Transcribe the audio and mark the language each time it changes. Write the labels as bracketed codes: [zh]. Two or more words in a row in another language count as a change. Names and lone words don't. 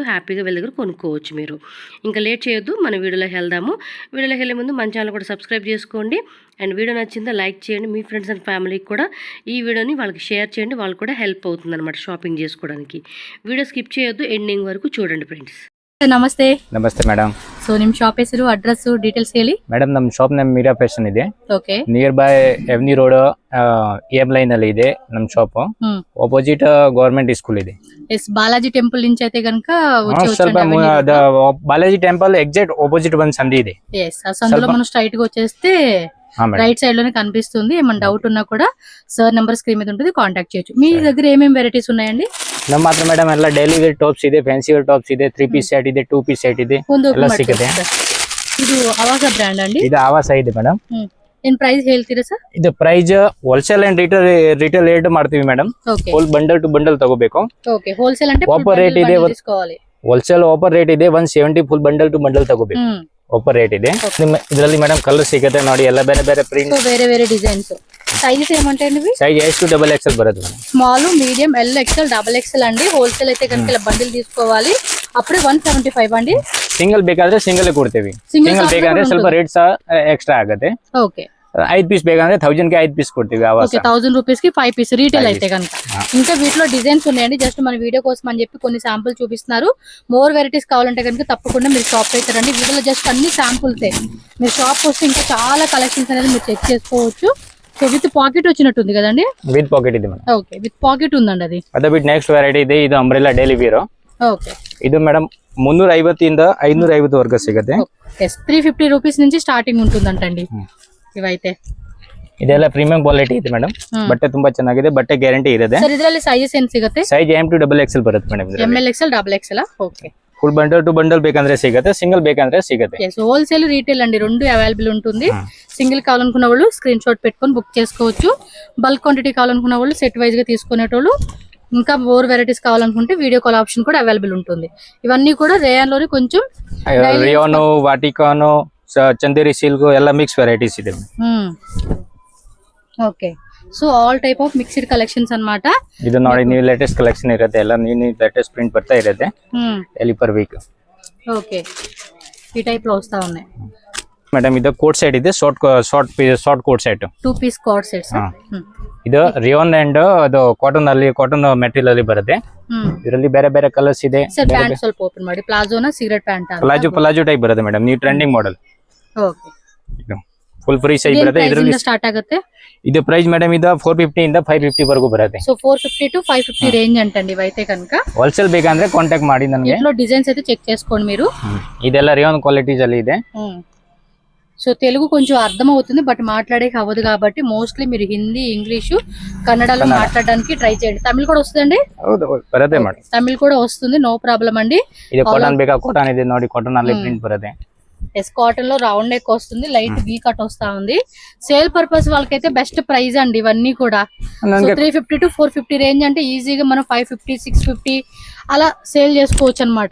[te] హ్యాపీగా వీళ్ళ దగ్గర కొనుక్కోవచ్చు మీరు. ఇంకా లేట్ చేయొద్దు, మన వీడియోలోకి వెళ్దాము. వీడియోలోకి వెళ్ళే ముందు మన ఛానల్ కూడా సబ్స్క్రైబ్ చేసుకోండి. అండ్ వీడియో నచ్చిందా లైక్ చేయండి. మీ [en] friends and familyకి [te] కూడా ఈ వీడియోని వాళ్ళకి షేర్ చేయండి. వాళ్ళు కూడా హెల్ప్ అవుతుంది అనమాట షాపింగ్ చేసుకోవడానికి. [en] video skip [te] చేయొద్దు, ఎండింగ్ వరకు చూడండి ಫ್ರೆಂಡ್ಸ್. [kn] ನಮಸ್ತೆ. ನಮಸ್ತೆ ಮೇಡಮ್. ಸೊ ನಿಮ್ ಶಾಪ್ ಹೆಸರು ಅಡ್ರೆಸ್ ಡೀಟೇಲ್ಸ್ ಹೇಳಿ. ಮೇಡಮ್ ನಮ್ಮ [en] shop name [kn] ಮೀರಾ ಫ್ಯಾಷನ್ ಇದೆ. ಓಕೆ. [en] near by [kn] ಎವ್ನಿ ರೋಡ್ ಎಂ ಲೈನ್ ಅಲ್ಲಿ ಇದೆ ನಮ್ಮ ಶಾಪ್. [en] opposite government school ಇದೆ. [te] ಎಸ್ ಬಾಲಾಜಿ ಟೆಂಪಲ್ నుంచి అయితే గనుక [kn] ಸ್ವಲ್ಪ ಬಾಲಾಜಿ ಟೆಂಪಲ್ [en] exact opposite [kn] ಒಂದು ಸಂದಿ ಇದೆ. [te] ఎస్ ఆ సందులో మనం స్ట్రైట్ గా వచ్చేస్తే [en] right side [te] లోనే కనిపిస్తుంది. ఏమైనా డౌట్ ఉన్నా కూడా సార్ నెంబర్ స్క్రీన్ మీద ఉంటుంది, కాంటాక్ట్ చేయొచ్చు. మీ దగ్గర ఏమేమి వెరైటీస్ ఉన్నాయండి? [kn] ನಮ್ಮ ಹತ್ರ ಮೇಡಮ್ ಎಲ್ಲ [en] daily wear tops [kn] ಇದೆ, [en] fancy wear tops [kn] ಇದೆ, [en] 3 piece set [kn] ಇದೆ, [en] 2 piece set [kn] ಇದೆ, ಎಲ್ಲ ಸಿಗುತ್ತೆ. ಇದು ಆವಾಸ ಬ್ರ್ಯಾಂಡ್ ಅಂడి. ಇದು ಆವಾಸ ಇದೆ ಮೇಡಮ್. ಏನ್ ಪ್ರೈಸ್ ಹೇಳ್ತೀರಾ ಸರ್? ಇದು [en] price wholesale and retail rate [kn] ಮಾಡ್ತೀವಿ ಮೇಡಮ್. [en] full bundle to bundle ತಗೋಬೇಕು. [kn] ಓಕೆ. ಹೋಲ್ಸೇಲ್ ಅಂದ್ರೆ [en] offer rate ಇದೆ. wholesale offer rate ಇದೆ 170. full bundle to bundle ತಗೋಬೇಕು. offer rate ಇದೆ. [kn] ಇದರಲ್ಲಿ ಮೇಡಮ್ ಕಲರ್ ಸಿಗುತ್ತೆ ನೋಡಿ, ಎಲ್ಲ ಬೇರೆ ಬೇರೆ ಪ್ರಿಂಟ್, ಬೇರೆ ಡಿಸೈನ್ಸ್. [te] సైజెస్ ఏమంటాయండి? [en] size S to XXL [kn] బರುತ್ತೆ మేడం. [en] small, medium, L, XL, XXL అండి. [te] హోల్సేల్ అయితే కనుక ఇలా బండిల్ తీసుకోవాలి. అప్పుడే 175 అండి. [kn] సింగిల్ ಬೇಕಾದ್ರೆ సింగిల్ ಕೊಡ್ತೀವಿ. సింగిల్ ಬೇಕಾದ್ರೆ ಸ್ವಲ್ಪ [en] rate extra [kn] ಆಗುತ್ತೆ. [te] ఓకే. [kn] 5 పీస్ ಬೇಕಾದ್ರೆ 1000 కి 5 పీస్ కొಡ್ತೀವಿ. [te] ఓకే. 1000 రూపీస్ కి 5 పీస్ రీటైల్ అయితే కనుక. ఇంకా వీటిలో డిజైన్స్ ఉన్నాయండి. జస్ట్ మన వీడియో కోసం అని చెప్పి కొన్ని శాంపుల్ చూపిస్తున్నారు. [en] more varieties [te] కావాలంటే కనుక తప్పకుండా మీరు షాప్ అయితే రండి. వీడియోలో జస్ట్ అన్ని శాంపుల్సే. మీరు షాప్ వస్తే ఇంకా చాలా కలెక్షన్స్ అనేది మీరు చెక్ చేసుకోవచ్చు. సో [en] with pocket [te] వచ్చినట్టుంది కదండి. [en] with pocket [te] ఇది మేడం. ఓకే, [en] with pocket [te] ఉందండి అది. [kn] అదే బిట్ [en] next variety [kn] ಇದೆ. ಇದು [en] umbrella daily wear. [te] ఓకే. [kn] ಇದು ಮೇಡಂ 350 ಇಂದ 550 వరకు ಸಿಗುತ್ತೆ. [te] yes, 350 రూపీస్ నుంచి స్టార్టింగ్ ఉంటుందంటండి ఇవైతే. [kn] ಇದೆಲ್ಲ [en] premium quality [kn] ಇದೆ ಮೇಡಂ. ಬಟ್ಟೆ ತುಂಬಾ ಚೆನ್ನಾಗಿದೆ, ಬಟ್ಟೆ ಗ್ಯಾರಂಟಿ ಇದೆ. ಸರ್ ಇದರಲ್ಲಿ ಸೈಜಸ್ ಏನು ಸಿಗುತ್ತೆ? [en] size M to XXL [kn] ಬರುತ್ತೆ ಮೇಡಂ. [en] ML XL XXL. ఓకే. full bundle to bundle [kn] ಬೇಕಂದ್ರೆ ಸಿಗುತ್ತೆ, సింగిల్ ಬೇಕಂದ್ರೆ ಸಿಗುತ್ತೆ. [te] yes, [en] wholesale retail [te] అండి రెండు అవైలబుల్ ఉంటుంది. సింగిల్ కావాలనుకున్న వాళ్ళు [en] screen shot [te] పెట్టుకొని బుక్ చేసుకోవచ్చు. [en] bulk quantity [te] కావాలనుకున్న వాళ్ళు [en] set wise [te] గా తీసుకునేటోళ్ళు, ఇంకా [en] more varieties [te] కావాలనుకుంటే [en] video call option [te] కూడా అవైలబుల్ ఉంటుంది. ఇవన్నీ కూడా రేయాన్ లోని కొంచెం [kn] రియోనో, వాటికానో, చందేరి సిల్క్ ಎಲ್ಲ [en] mix varieties [kn] ಇದೆ. [te] ఓకే. [en] so all type of mixed collections అన్నమాట. [kn] ಇದು ನೋಡಿ ನೀವು [en] latest collection [kn] ಇರುತ್ತೆ, ಎಲ್ಲ ನೀವು [en] latest print [kn] ಬರ್ತಾ ಇರುತ್ತೆ ಎಲ್ಲಿ [en] per week. [te] ఓకే. ఈ టైప్ లో వస్తా ఉన్నాయి [kn] ಮೇಡಂ. ಇದು [en] coat set [kn] ಇದೆ, [en] short coat set, 2 piece coat sets. [kn] ಇದು ರಿಯೋನ್ ಅಂಡ್ ಅದು [en] cotton material [kn] ಅಲ್ಲಿ ಬರುತ್ತೆ. ಇದರಲ್ಲಿ ಬೇರೆ ಬೇರೆ ಕಲರ್ಸ್ ಇದೆ. ಸರ್ ಪ್ಯಾಂಟ್ ಸ್ವಲ್ಪ ಓಪನ್ ಮಾಡಿ. ಪ್ಲಾಜೋನಾ [en] cigarette pant [kn] ಆ? [en] palazzo type [kn] ಬರುತ್ತೆ ಮೇಡಂ. ನೀವು [en] trending model. [kn] ಓಕೆ. [en] full free size [kn] ಬರುತ್ತೆ. ಇದರಲ್ಲಿ ಸ್ಟಾರ್ಟ್ ಆಗುತ್ತೆ. ಇದು ಪ್ರೈಸ್ ಮೇಡಂ ಇದು 450 ಇಂದ 550 ವರೆಗೂ ಬರುತ್ತೆ. [te] సో 450 to 550 రేంజ్ అంటండి ఇవైతే కనుక. [kn] హోల్సేల్ ಬೇಕಂದ್ರೆ కాంటాక్ట్ ಮಾಡಿ ನನಗೆ. [te] ఇట్లా డిజైన్స్ అయితే చెక్ చేసుకోండి మీరు. [kn] ಇದೆಲ್ಲ ರಿಯೋನ್ క్వాలిటీస్ ಅಲ್ಲಿ ಇದೆ. [te] సో తెలుగు కొంచెం అర్థం అవుతుంది, బట్ మాట్లాడే అవ్వదు కాబట్టి మోస్ట్లీ మీరు హిందీ, ఇంగ్లీషు, కన్నడలో మాట్లాడడానికి ట్రై చేయండి. తమిళ కూడా వస్తుందండి? [kn] ಬರುತ್ತೆ ಮೇಡಂ. [te] తమిళ కూడా వస్తుంది, [en] no problem [te] అండి. [kn] ಇದು ಕಾಟನ್ ಬೇಕಾ? ಕಾಟನ್ ಇದೆ ನೋಡಿ, ಕಾಟನ್ ಅಲ್ಲಿ ಪ್ರಿಂಟ್ ಬರುತ್ತೆ. [te] ఎస్, కాటన్ లో [en] round neck [te] వస్తుంది, [en] light V cut [te] వస్తా ఉంది. [en] sale purpose [te] వాళ్ళకైతే [en] best price [te] అండి ఇవన్నీ కూడా. 350 to 450 రేంజ్ అంటే ఈజీగా మనం 550, 650 అలా సేల్ చేసుకోవచ్చు అన్నమాట.